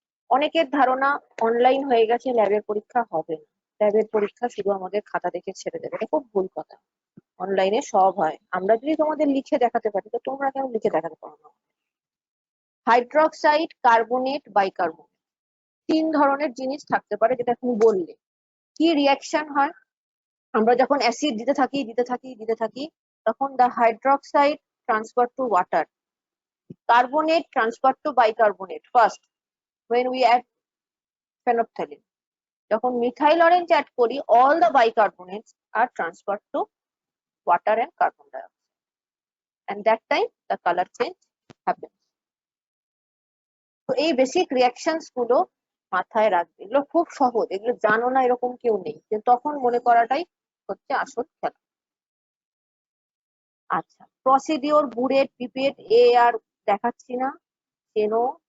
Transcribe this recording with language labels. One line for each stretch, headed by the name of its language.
Bangla: অনেকের ধারণা অনলাইন হয়ে গেছে, ল্যাবের পরীক্ষা হবে না, ল্যাবের পরীক্ষা শুধু আমাদের খাতা দেখে ছেড়ে দেবে, এটা খুব ভুল কথা। অনলাইনে সব হয়, আমরা যদি তোমাদের লিখে দেখাতে পারি তো তোমরা কেন লিখে দেখাতে পারো না? হাইড্রোক্সাইড, কার্বনেট, বাইকার্বনেট, তিন ধরনের জিনিস থাকতে পারে, যেটা তুমি বললে কি রিয়াকশন হয়। আমরা যখন অ্যাসিড দিতে থাকি তখন
English: the hydroxide transfer to water, carbonate transfer to bicarbonate first when we add phenolphthalein.
Bangla: যখন মিথাইল অরেঞ্জ অ্যাড করি
English: all the bicarbonates are transferred to water and carbon dioxide, and that time the color change happens.
Bangla: তো এই basic reactions গুলো মাথায় রাখবে, এগুলো খুব সহজ, এগুলো জানো না এরকম কেউ নেই, কিন্তু তখন মনে করাটাই হচ্ছে আসল খেলা। আচ্ছা, প্রসিডিওর, বুড়েট, পিপেট, এ আর দেখাচ্ছি না, চেনো।